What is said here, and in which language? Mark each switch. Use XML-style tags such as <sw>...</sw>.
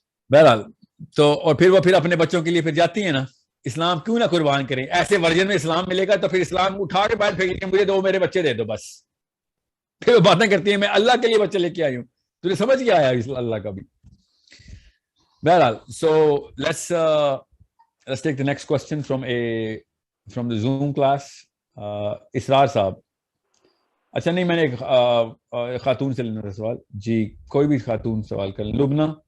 <ur>بہرحال تو اور پھر وہ اپنے بچوں کے لیے پھر جاتی ہیں نا, اسلام کیوں نہ قربان کریں, ایسے ورژن میں اسلام ملے گا تو پھر اسلام اٹھا کے باہر پھینک مجھے 2 میرے بچے دے دو بس. پھر وہ باتیں کرتی ہیں میں اللہ کے لیے بچے لے کے آئی ہوں, تجھے سمجھ گیا آیا اللہ کا بھی.</ur> <en>بہرحال so let's take the next question from the Zoom class.</en> <ur>اسرار صاحب. اچھا نہیں, میں نے ایک خاتون سے لینا تھا سوال. جی کوئی بھی خاتون سوال کر لیں. لبنہ</ur>